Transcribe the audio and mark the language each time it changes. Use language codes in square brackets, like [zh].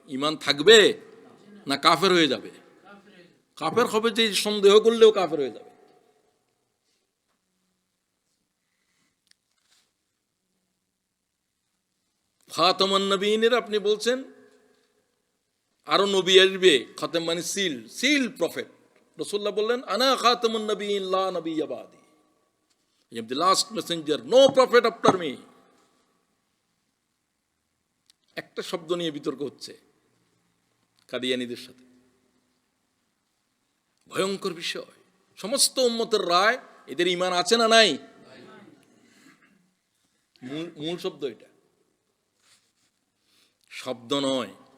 [bn] ইমান থাকবে না কাফের হয়ে যাবে? কাফের হবে, যে সন্দেহ করলেও কাফের হয়ে যাবে। খাতামুন নবীনের আপনি বলছেন আরো নবী আসবে, খাতাম মানে সিল, [en] Seal prophet. [bn] রাসূলুল্লাহ বললেন [ar] আনা খাতামুন নবীন লা নবিয়্যা বাদি, [en] I am the last messenger, no prophet after me। [bn] একটা শব্দ নিয়ে বিতর্ক হচ্ছে কাদিয়ানীদের সাথে, ভয়ঙ্কর বিষয়। সমস্ত উম্মতের রায়, এদের ঈমান আছে না নাই? মূল শব্দ এটা, শব্দ নয়।